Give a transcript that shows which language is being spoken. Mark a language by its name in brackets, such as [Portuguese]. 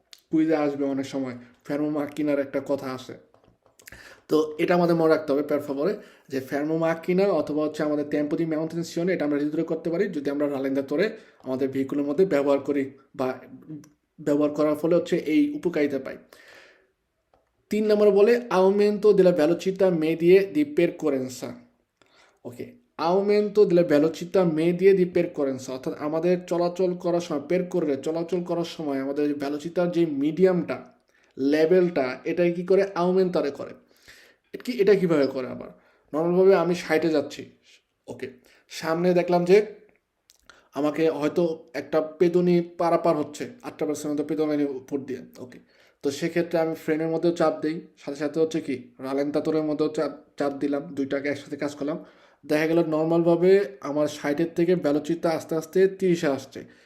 [Bangla] কুইজে আসবে অনেক সময় ফেরমো মাক্কিনার একটা কথা আসে। তো এটা আমাদের মনে রাখতে হবে পেরফাবরে, যে ফেরমো মাক্কিনা অথবা হচ্ছে আমাদের টেম্পো দি ম্যানুটেনশনে, এটা আমরা রিদুরে করতে পারি যদি আমরা রালেন্তাতরে আমাদের ভেহিকুলের মধ্যে ব্যবহার করি, বা ব্যবহার করার ফলে হচ্ছে এই উপকারিতা পাই। [Italian] 3 [Bangla] নম্বর বলে [Italian] aumento della velocità medie di percorrenza। [Bangla] ওকে, [Italian] aumento della velocità medie di percorrenza, [Bangla] অর্থাৎ আমাদের চলাচল করার সময়, চলাচল করার সময় আমাদের ভ্যালোসিটার যে মিডিয়ামটা, লেভেলটা, এটাই কি করে, আউমেন্টারে করে। এটা কিভাবে করে? আবার নর্মালভাবে আমি 60-এ যাচ্ছি, ওকে, সামনে দেখলাম যে আমাকে হয়তো একটা পেদনি পারাপার হচ্ছে, 8% মতো পেদনি উপর দিয়ে, ওকে, তো সেক্ষেত্রে আমি ফ্রেনের মধ্যেও চাপ দিই, সাথে সাথে হচ্ছে কি রালেন্তাতরের মধ্যেও চাপ দিলাম, দুইটাকে একসাথে কাজ করলাম। দেখা গেল নর্মালভাবে আমার 60-এর থেকে ভ্যালোচিটা আস্তে আস্তে 30-এ আসছে।